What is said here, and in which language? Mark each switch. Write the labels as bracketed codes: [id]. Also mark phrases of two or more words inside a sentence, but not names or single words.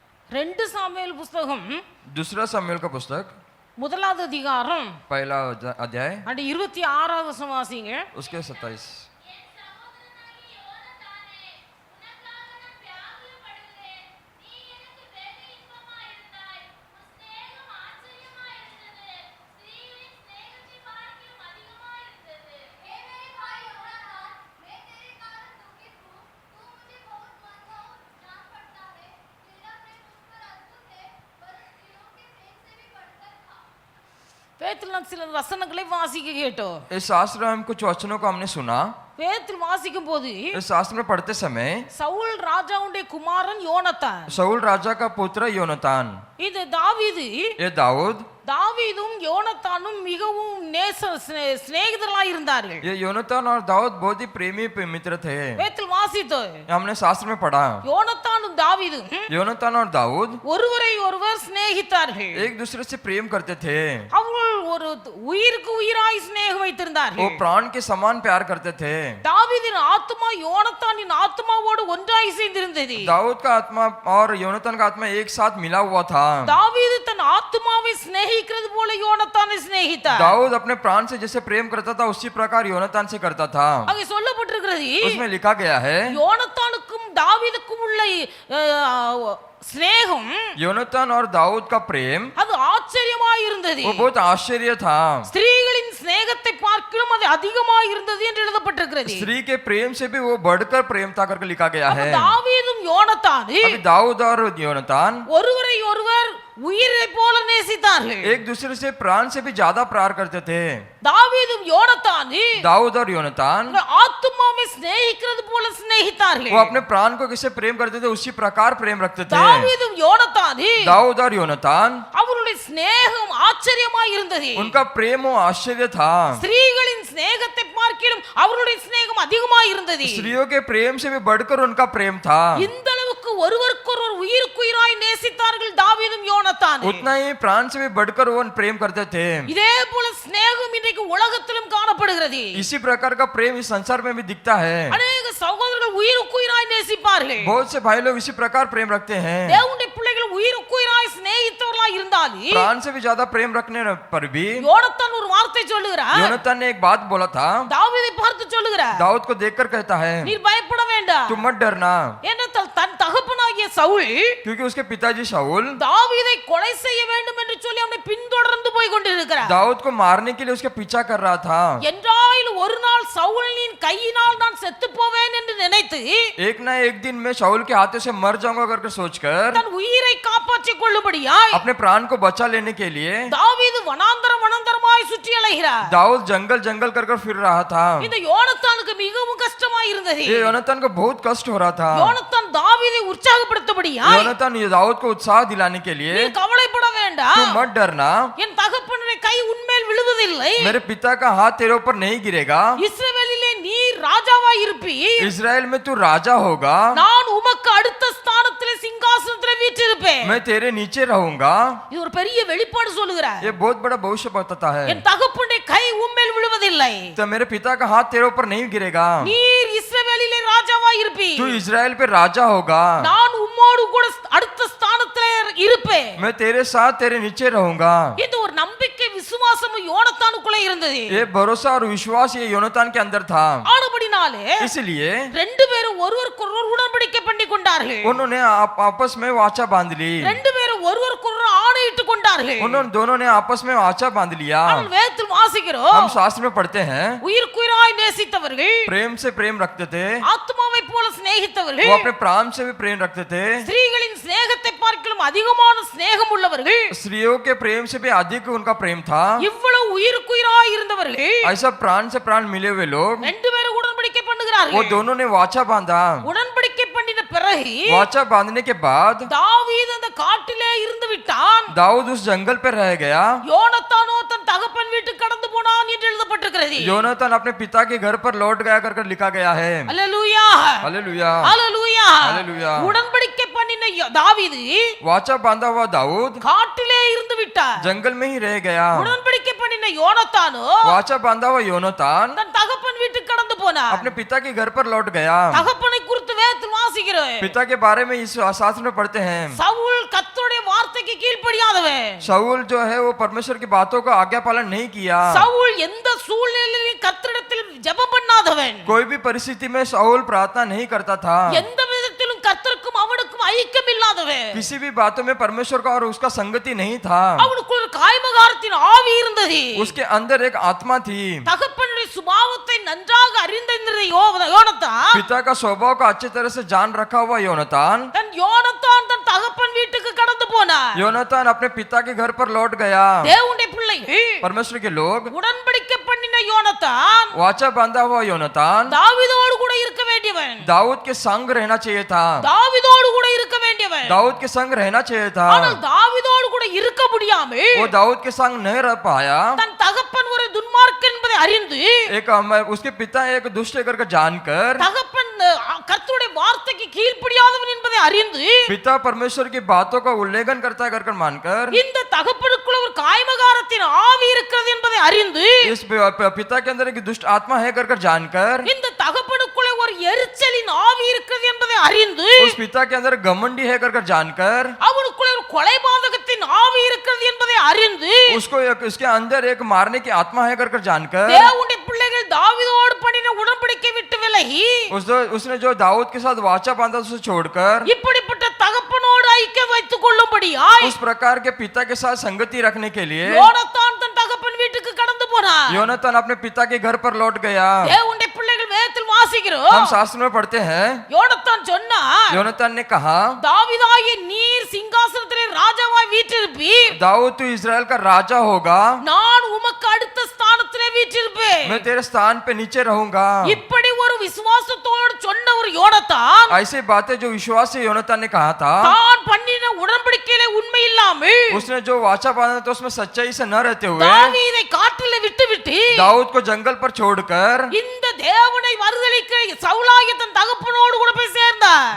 [ta] 2 சாமுவேல் புஸ்தகம் [hi] दूसरा शमूएल का पुस्तक [ta] முதலாவது அதிகாரம் [hi] पहला अध्याय [ta] அந்த 26வது வசனம் வாசிங்க. [hi] उसके 27. [ta] வேதத்தில் நாம் சில வசனங்களை வாசிக்க கேட்டோம். [hi] इस शास्त्र में हम कुछ वचनों को हमने सुना. [ta] வேதத்தில் வாசிக்கும் போது [hi] इस शास्त्र में पढ़ते समय [ta] சவுல் ராஜாவுடைய குமாரன் யோனத்தான், [hi] शाऊल राजा का पुत्र योनातान, [ta] இது தாவீது, [hi] ये दाऊद, [ta] தாவீதும் யோனத்தானும் மிகவும் சிநேகிதர்களாய் இருந்தார்கள். [hi] ये योनातान और दाऊद बहुत ही प्रेमी मित्र थे. [ta] வேதத்தில் வாசித்தோம். [hi] हमने शास्त्र में पढ़ा [ta] யோனத்தானும் தாவீதும் [hi] योनातान और दाऊद [ta] ஒருவரை ஒருவர் சிநேகித்தார்கள். [hi] एक दूसरे से प्रेम करते थे. [ta] அவர்கள் ஒரு உயிருக்கு உயிராய் சிநேகம் [hi] वो [ta] வைத்திருந்தார்கள். [hi] प्राण के समान प्यार करते थे. [ta] தாவீதின் ஆத்மா யோனத்தானின் ஆத்மாவோடு ஒன்றாய் சேர்ந்திருந்தது. [hi] दाऊद का आत्मा और योनातान का आत्मा एक साथ मिला हुआ था. [ta] தாவீது தன் ஆத்மாவை சிநேகிக்கிறது போல யோனத்தானை சிநேகித்தார். [hi] दाऊद अपने प्राण से जैसे प्रेम करता था उसी प्रकार योनातान से करता था. [ta] அங்கே சொல்லப்பட்டிருக்கிறது, [hi] उसमें लिखा गया है [ta] யோனத்தானுக்கும் தாவீதுக்கும் உள்ள சிநேகம் [hi] योनातान और दाऊद का प्रेम [ta] அது ஆச்சரியமாய் இருந்தது. [hi] वो बहुत आश्चर्य था. [ta] ஸ்திரீகளின் சிநேகத்தை பார்க்கிலும் அது அதிகமாய் இருந்தது என்று எழுதப்பட்டிருக்கிறது. [hi] स्त्री के प्रेम से भी वो बढ़कर प्रेम था करके लिखा गया है. [ta] தாவீதும் யோனத்தானும் [hi] अभी दाऊद और योनातान [ta] ஒருவரை ஒருவர் உயிரை போல நேசித்தார்கள். [hi] एक दूसरे से प्राण से भी ज्यादा प्यार करते थे. [ta] தாவீதும் யோனத்தானும் [hi] दाऊद और योनातान [ta] ஆத்மாவை சிநேகிக்கிறது போல சிநேகித்தார்கள். [hi] वो अपने प्राण को कैसे प्रेम करते थे उसी प्रकार प्रेम रखते थे. [ta] தாவீதும் யோனத்தானும் [hi] दाऊद और योनातान [ta] அவருடைய சிநேகம் ஆச்சரியமாய் இருந்தது. [hi] उनका प्रेम वो आश्चर्य था. [ta] ஸ்திரீகளின் சிநேகத்தை பார்க்கிலும் அவருடைய சிநேகம் அதிகமாய் இருந்தது. [hi] स्त्रियों के प्रेम से भी बढ़कर उनका प्रेम था. [ta] இந்த அளவுக்கு ஒருவருக்கொருவர் உயிருக்குயிராய் நேசித்தார்கள் தாவீதும் யோனத்தானும். [hi] उतना ही प्राण से भी बढ़कर वो प्रेम करते थे. [ta] இதே போல சிநேகம் இன்றைக்கு உலகத்திலும் காணப்படுகிறது. [hi] इसी प्रकार का प्रेम इस संसार में भी दिखता है. [ta] அநேக சகோதரர்கள் உயிருக்குயிராய் நேசிப்பார்கள். [hi] बहुत से भाई लोग इसी प्रकार प्रेम रखते हैं. [ta] தேவனுடைய பிள்ளைகள் உயிருக்குயிராய் சிநேகித்தவர்களாய் இருந்தாலும் [hi] प्राण से भी ज्यादा प्रेम रखने पर भी [ta] யோனத்தான் ஒரு வார்த்தை சொல்லுகிறார். [hi] योनातान ने एक बात बोला था. [ta] தாவீதை பார்த்து சொல்லுகிறார், [hi] दाऊद को देखकर कहता है [ta] நீர் பயப்பட வேண்டாம். [hi] तुम मत डरना, [ta] ஏனென்றால் தன் தகப்பனாகிய சவுல் [hi] क्योंकि उसके पिताजी शाऊल [ta] தாவீதை கொலை செய்ய வேண்டும் என்று சொல்லி அவனை பின்தொடர்ந்து போய் கொண்டிருக்கிறார். [hi] दाऊद को मारने के लिए उसका पीछा कर रहा था. [ta] என்றாலும் ஒரு நாள் சவுலின் கையினால் நான் செத்து போவேன் என்று நினைத்து [hi] एक ना एक दिन मैं शाऊल के हाथों से मर जाऊंगा करके सोचकर [ta] தன் உயிரை காப்பாற்றிக் கொள்ளும்படியாய் [hi] अपने प्राण को बचा लेने के लिए [ta] தாவீது வனாந்தரமாய் சுற்றி அலைகிறார். [hi] दाऊद जंगल जंगल कर फिर रहा था. [ta] இந்த யோனத்தானுக்கு மிகவும் கஷ்டமாய் இருந்தது. [hi] ये योनातान को बहुत कष्ट हो रहा था. [ta] யோனத்தான் தாவீதை உற்சாகப்படுத்தபடியாய் [hi] योनातान ये दाऊद को उत्साह दिलाने के लिए [ta] நீ கவலைப்பட வேண்டாம், [hi] तुम मत डरना, [ta] என் தகப்பனுடைய கை உன்மேல் விழுவதில்லை, [hi] मेरे पिता का हाथ तेरे ऊपर नहीं गिरेगा, [ta] இஸ்ரவேலிலே நீ ராஜாவாய் இருப்பீர், [hi] इजराइल में तू राजा होगा, [ta] நான் உமக்கு அடுத்த ஸ்தானத்திலே சிங்காசனத்திலே வீற்றிருப்பேன். [hi] मैं तेरे नीचे रहूंगा. [ta] இது ஒரு பெரிய வெளிப்பாடு சொல்லுகிறார். [hi] ये बहुत बड़ा भविष्य बताता है. [ta] என் தகப்பனுடைய கை உம்மேல் விழுவதில்லை, [hi] तो मेरे पिता का हाथ तेरे ऊपर नहीं गिरेगा, [ta] நீர் இஸ்ரவேலிலே ராஜாவாய் இருப்பீர், [hi] तू इजराइल पे राजा होगा, [ta] நான் உம்மோடு கூட அடுத்த ஸ்தானத்திலே இருப்பேன். [hi] मैं तेरे साथ तेरे नीचे रहूंगा. [ta] இந்த ஒரு நம்பிக்கை விசுவாசமும் யோனத்தானுக்குள்ள இருந்தது. [hi] ये भरोसा और विश्वास ये योनातान के अंदर था. [ta] ஆனபடினாலே [hi] इसलिए [ta] ரெண்டு பேரும் ஒருவருக்கொருவர் உடன்படிக்கை பண்ணி கொண்டார்கள். [hi] उन्होंने आपस में वाचा बांध ली. [ta] ரெண்டு பேரும் ஒருவருக்கொருவர் ஆணையிட்டு கொண்டார்கள். [hi] उन्होंने दोनों ने आपस में वाचा बांध लिया. [ta] நாம் வேதத்தில் வாசிக்கிறோம், [hi] हम शास्त्र में पढ़ते हैं [ta] உயிருக்குயிராய் நேசித்தவர்கள், [hi] प्रेम से प्रेम रखते थे, [ta] ஆத்மாவை போல [hi] वो [ta] சிநேகித்தவர்கள், [hi] अपने प्राण से भी प्रेम रखते थे, [ta] ஸ்திரீகளின் சிநேகத்தை பார்க்கிலும் அதிகமான சிநேகம் உள்ளவர்கள், [hi] स्त्रियों के प्रेम से भी अधिक उनका प्रेम था. [ta] இவ்வளவு உயிருக்குயிராய் இருந்தவர்கள் [hi] ऐसा प्राण से प्राण मिले हुए लोग [ta] ரெண்டு பேரும் உடன்படிக்கை [hi] वो [ta] பண்ணுகிறார்கள். [hi] दोनों ने वाचा बांधा. [ta] உடன்படிக்கை பண்ணின பிறகு [hi] वाचा बांधने के बाद [ta] தாவீது அந்த காட்டிலே இருந்து விட்டான். [hi] दाऊद उस जंगल पे रह गया. [ta] யோனத்தானோ தன் தகப்பன் வீட்டுக்கு கடந்து போனான் என்று எழுதப்பட்டிருக்கிறது. [hi] योनातान अपने पिता के घर पर लौट गया कर लिखा गया है. [ta] அல்லேலூயா, [hi] हालेलुया, [ta] அல்லேலூயா. [hi] हालेलुया. [ta] உடன்படிக்கை பண்ணின தாவீது [hi] वाचा बांधा हुआ दाऊद [ta] காட்டிலே இருந்து விட்டார். [hi] जंगल में ही रह गया. [ta] உடன்படிக்கை பண்ணின யோனத்தானோ [hi] वाचा बांधा हुआ योनातान [ta] தன் தகப்பன் வீட்டுக்கு கடந்து போனார். [hi] अपने पिता के घर पर लौट गया. [ta] தகப்பனை குறித்து வேதத்தில் வாசிக்கிறோம், [hi] पिता के बारे में इस शास्त्र में पढ़ते हैं, [ta] சவுல் கர்த்தருடைய வார்த்தைக்கு கீழ்ப்படியாதவன். [hi] शाऊल जो है वो परमेश्वर की बातों का आज्ञा पालन नहीं किया। [ta] சவுல் எந்த சூழ்நிலையிலும் கர்த்தரிடத்தில் ஜெபம் பண்ணாதவன். [hi] कोई भी परिस्थिति में शाऊल प्रार्थना नहीं करता था। [ta] எந்த விதத்திலும் கர்த்தருக்கும் அவனுக்கும் ஐக்கியம் இல்லாதவன். [hi] किसी भी बातों में परमेश्वर का और उसका संगति नहीं था। [ta] அவனுக்கு ஒரு காய்மகாரத்தின் ஆவி இருந்தது. [hi] उसके अंदर एक आत्मा थी। [ta] தகப்பனுடைய சுபாவத்தை நன்றாக அறிந்திருந்த யோனத்தான், [hi] पिता का स्वभाव का अच्छी तरह से जान रखा हुआ योनातान [ta] தன் தகப்பன் வீட்டுக்கு கடந்து போனார். [hi] योनातान अपने पिता के घर पर लौट गया। [ta] தேவனுடைய பிள்ளைகள், [hi] परमेश्वर के लोग, [ta] உடன்படிக்கை பண்ணின யோனத்தான் [hi] वाचा बांधा हुआ योनातान [ta] தாவீதோடு கூட இருக்க வேண்டியவன். [hi] दाऊद के संग रहना चाहिए था। [ta] தாவீதோடு கூட இருக்க வேண்டியவன். [hi] दाऊद के संग रहना चाहिए था। [ta] ஆனால் தாவீதோடு கூட இருக்க முடியாமல் [hi] वो दाऊद के संग नहीं रह पाया। [ta] தன் தகப்பன் ஒரு துன்மார்க்கன் என்பதை அறிந்து [hi] उसके पिता एक दुष्ट करके जानकर, [ta] தகப்பன் கர்த்தருடைய வார்த்தைக்கு கீழ்ப்படியாதவன் என்பதை அறிந்து [hi] पिता परमेश्वर की बातों का उल्लंघन करता है करके मानकर, [ta] இந்த தகப்பனுக்குள்ள ஒரு காய்மகாரத்தின் ஆவி இருக்கிறது என்பதை அறிந்து [hi] इस पिता के अंदर एक दुष्ट आत्मा है करके जानकर, [ta] இந்த தகப்பனுக்குள்ள ஒரு எரிச்சலின் ஆவி இருக்கிறது என்பதை அறிந்து [hi] उस पिता के अंदर घमंडी है करके जानकर, [ta] அவனுக்குள்ள ஒரு கொலைபாதகத்தின் ஆவி இருக்கிறது என்பதை அறிந்து [hi] उसके अंदर एक मारने की आत्मा है करके जानकर, [ta] தேவனுடைய பிள்ளைகள் தாவீதோடு பண்ணின உடன்படிக்கை விட்டு விலகி [hi] उसने जो दाऊद के साथ वाचा बांधा उसे छोड़कर [ta] இப்படிப்பட்ட தகப்பனோடு ஐக்கியம் வைத்துக் கொள்ளும்படியாய் [hi] उस प्रकार के पिता के साथ संगति रखने के लिए [ta] யோனத்தான் தன் தகப்பன் வீட்டுக்கு கடந்து போனார். [hi] योनातान अपने पिता के घर पर लौट गया। [ta] தேவனுடைய பிள்ளைகள் வேதத்தில் வாசிக்கிறோம், [hi] हम शास्त्र में पढ़ते हैं, [ta] யோனத்தான் சொன்னார், [hi] योनातान ने कहा, [ta] தாவீதாகிய நீர் சிங்காசனத்திலே ராஜாவாய் வீற்றிருப்பீர், [hi] दाऊद तू इस्राएल का राजा होगा, [ta] நான் உமக்கு அடுத்த ஸ்தானத்திலே வீற்றிருப்பேன். [hi] मैं तेरे स्थान पे नीचे रहूंगा। [ta] இப்படி ஒரு விசுவாசத்தோடு சொன்ன ஒரு யோனத்தான் [hi] ऐसी बातें जो विश्वास से योनातान ने कहा था, [ta] தான் பண்ணின உடன்படிக்கையிலே உண்மை இல்லாமல் [hi] उसने जो वाचा बांधा था उसमें सच्चाई से न रहते हुए [ta] தாவீதை காட்டிலே விட்டுவிட்டு [hi] दाऊद को जंगल पर छोड़कर [ta] இந்த தேவனை மறுதலிக்கிற சவுலாகிய தன் தகப்பனோடு கூட போய் சேர்ந்தார்.